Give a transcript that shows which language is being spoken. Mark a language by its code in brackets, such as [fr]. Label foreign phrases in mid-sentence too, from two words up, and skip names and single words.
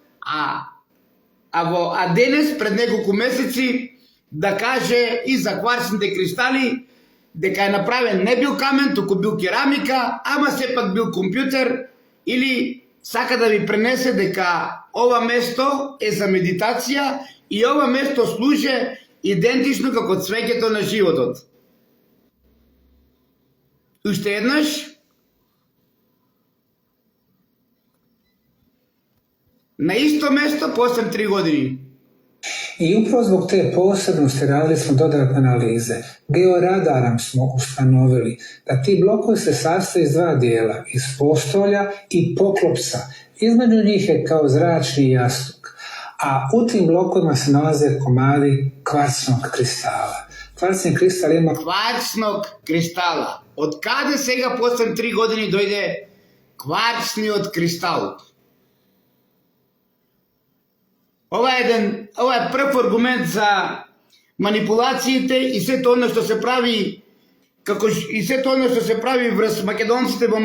[mk] а денес пред неколку месеци да каже и за кварцните кристали дека е направен не бил камен, туку бил керамика, ама сепак бил компјутер, или сака да ви пренесе дека ова место е за медитација и ова место служе идентично како цвеќето на животот. Уште еднаш, на исто место после 3 години. [bs] I upravo zbog te posebnosti radili smo dodatne analize. Georadarom smo ustanovili da ti blokovi se sastoje iz 2 dijela, iz postolja i poklopca. Između njih je kao zračni jastuk, a u tim blokovima se nalaze komadi kvarcnog kristala. Kvarcni kristal ima... Кварцnog кристала. [mk] Од каде сега после 3 години дојде кварцниот кристал? Ова е прв аргумент за манипулациите и сето оно што се прави врз македонците во